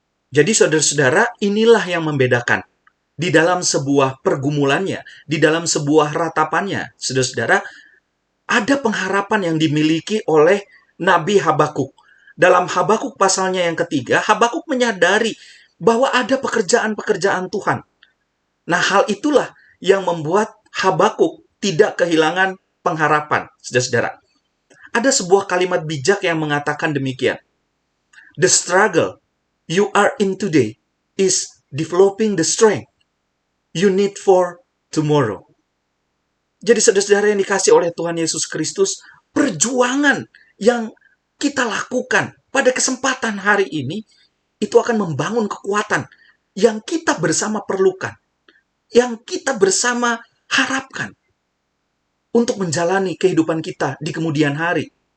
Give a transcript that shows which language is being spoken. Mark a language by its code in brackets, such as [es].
[id] Jadi saudara-saudara, inilah yang membedakan. Di dalam sebuah pergumulannya, di dalam sebuah ratapannya, saudara-saudara, ada pengharapan yang dimiliki oleh Nabi Habakuk. Dalam Habakuk pasalnya yang ketiga, Habakuk menyadari bahwa ada pekerjaan-pekerjaan Tuhan. Nah, hal itulah yang membuat Habakuk tidak kehilangan pengharapan, saudara-saudara. Ada sebuah kalimat bijak yang mengatakan demikian. [en] The struggle you are in today is developing the strength you need for tomorrow. [id] Jadi saudara-saudara yang dikasih oleh Tuhan Yesus Kristus, perjuangan yang kita lakukan pada kesempatan hari ini, itu akan membangun kekuatan yang kita bersama perlukan, yang kita bersama harapkan untuk menjalani kehidupan kita di kemudian hari.